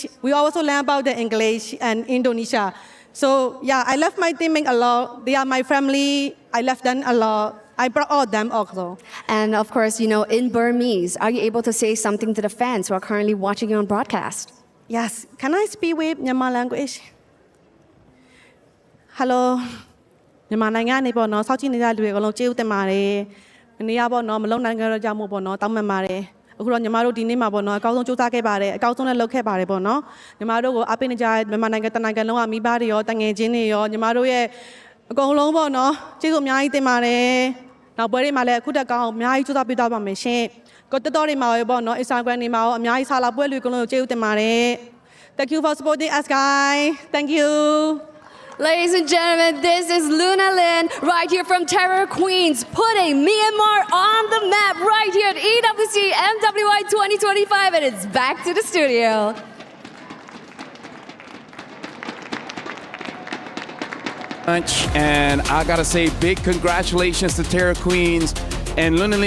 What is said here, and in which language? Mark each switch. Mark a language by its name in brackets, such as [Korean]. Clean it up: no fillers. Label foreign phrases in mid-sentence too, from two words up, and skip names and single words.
[English] We also learn about the English and Indonesia. So yeah, I love my teammates a lot. They are my family. I love them a lot. I brought all them also. And of course, in Burmese, are you able to say something to the fans who are currently watching you on broadcast? Yes. Can I speak with Myanmar language? Hello. [Burmese] မြန်မာနိုင်ငံနေပေါ့နော်စောင့်ကြည့်နေတဲ့လူတွေအကုန်လုံးကျေးဇူးတင်ပါတယ်။နေရပေါ့နော်မလုံနိုင်ကြတော့ကြောင့်မို့ပေါ့နော်တောင်းပန်ပါတယ်။အခုတော့ညီမတို့ဒီနေ့မှာပေါ့နော်အကောင်းဆုံးစူးစမ်းခဲ့ပါတယ်အကောင်းဆုံးလည်းလုပ်ခဲ့ပါတယ်ပေါ့နော်။ညီမတို့ကိုအားပေးနေကြတဲ့မြန်မာနိုင်ငံတနိုင်ငံလုံးကမိဘတွေရောတငယ်ချင်းတွေရောညီမတို့ရဲ့အကုန်လုံးပေါ့နော်ကျေးဇူးအများကြီးတင်ပါတယ်။နောက်ပွဲတွေမှာလည်းအခုတက်ကောင်းအများကြီးစူးစမ်းပေးသွားပါမယ်ရှင်။ကိုတက်တော်တွေမှာရောပေါ့နော် Instagram တွေမှာရောအများကြီးစားလာပွဲလူအကုန်လုံးကိုကျေးဇူးတင်ပါတယ်။ [English] Thank you for supporting us guys. Thank you. Ladies and gentlemen, this is Luna Lin right here from Terror Queens, putting Myanmar on the map right here at EWC MWI 2025, and it's back to the studio. And I gotta say, big congratulations to Terra Queens and Luna Lin.